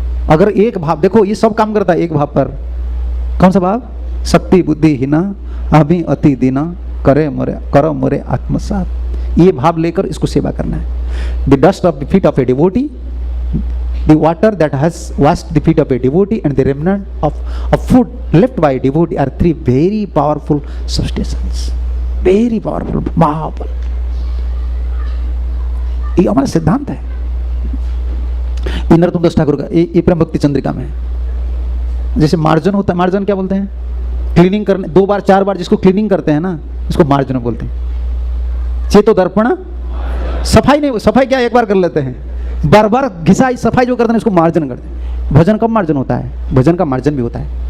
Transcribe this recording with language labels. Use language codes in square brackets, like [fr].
[hi] अगर एक भाव देखो, ये सब काम करता है एक भाव पर, कौन सा भाव? [bn] शक्ति बुद्धि हीना अभी अति दीना करे मोरे करो मोरे आत्मसात, [hi] ये भाव लेकर इसको सेवा करना है। [en] The dust of the feet of a devotee, the water that has washed the feet of a devotee, and the remnant of food left by a devotee are three very powerful substances, very powerful, महाबल। [hi] ये हमारा सिद्धांत है। नरोत्तम दास ठाकुर का ये प्रेम भक्ति चंद्रिका में जैसे मार्जन होता है, मार्जन क्या बोलते हैं? क्लीनिंग करने 2 बार 4 बार जिसको क्लीनिंग करते हैं ना, इसको मार्जन बोलते हैं। चेतो दर्पण सफाई नहीं, सफाई क्या एक बार कर लेते हैं, बार बार घिसाई सफाई जो करते हैं इसको मार्जन करते हैं। भजन कब मार्जन होता है? भजन का मार्जन भी होता है।